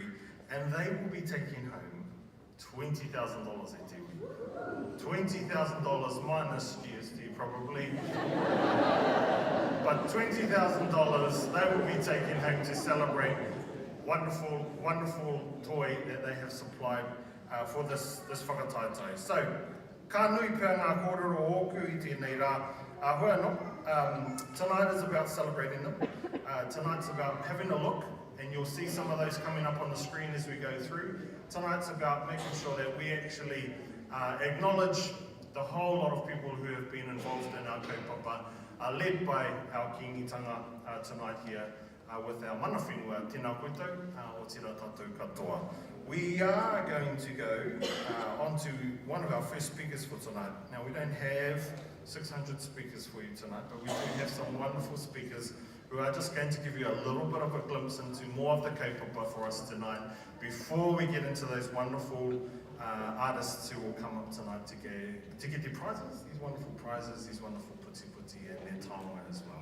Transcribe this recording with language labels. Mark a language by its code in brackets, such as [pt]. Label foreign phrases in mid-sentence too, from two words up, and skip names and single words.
[en] And they will be taking home $20,000 at Iwi. $20,000 minus GST probably. But $20,000 they will be taking home to celebrate wonderful, wonderful toy that they have supplied for this whakataitai. [mi] So, ka nui pia ngā kōrero ōku I tēnei rā. Hoi anō, [en] tonight is about celebrating them. Tonight's about having a look, and you'll see some of those coming up on the screen as we go through. Tonight's about making sure that we actually acknowledge the whole lot of people who have been involved in our kaupapa, led by our kingitanga tonight here, with our [mi] mana whenua, tēnā koutou, o tira tātou katoa. [en] We are going to go on to one of our first speakers for tonight. Now, we don't have 600 speakers for you tonight, but we do have some wonderful speakers who are just going to give you a little bit of a glimpse into more of the kaupapa for us tonight before we get into those wonderful artists who will come up tonight to get their prizes, these wonderful puti and their taonga as well.